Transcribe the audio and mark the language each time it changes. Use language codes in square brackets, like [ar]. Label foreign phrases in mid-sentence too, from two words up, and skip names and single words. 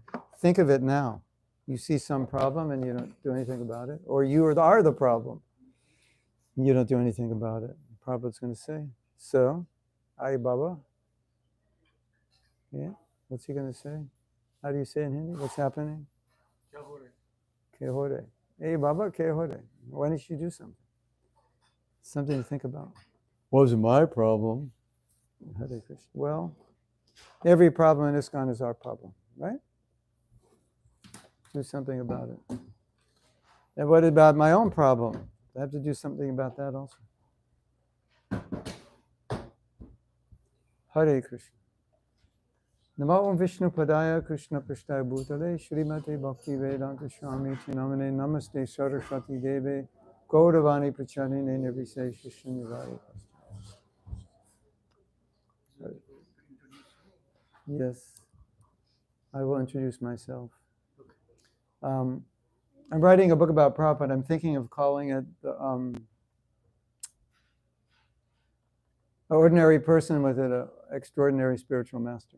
[en] Think of it now. You see some problem and you don't do anything about it, or you are the problem and you don't do anything about it. Prabhupada's going to say, so, [hi] Ai Baba? [en] Yeah? What's he going to say? How do you say in Hindi? What's happening? [hi] Ke ho re. Hey Baba, ke ho re. [en] Why didn't you do something? Something to think about. Wasn't my problem. Hare Krishna. Well, every problem in ISKCON is our problem, right? Do something about it. And what about my own problem? I have to do something about that also. Hare Krishna. [sa] Namo Om Vishnu Padaya Krishna Prasthaya Bhutale Shrimate Bhakti Vedanta Swami Namane Namaste Saraswati Deve Gauravani Pracharine Nirvise Shishyanivaya. [en] Yes, I will introduce myself. I'm writing a book about Prabhupada. I'm thinking of calling it the Ordinary Person with an Extraordinary Spiritual Master.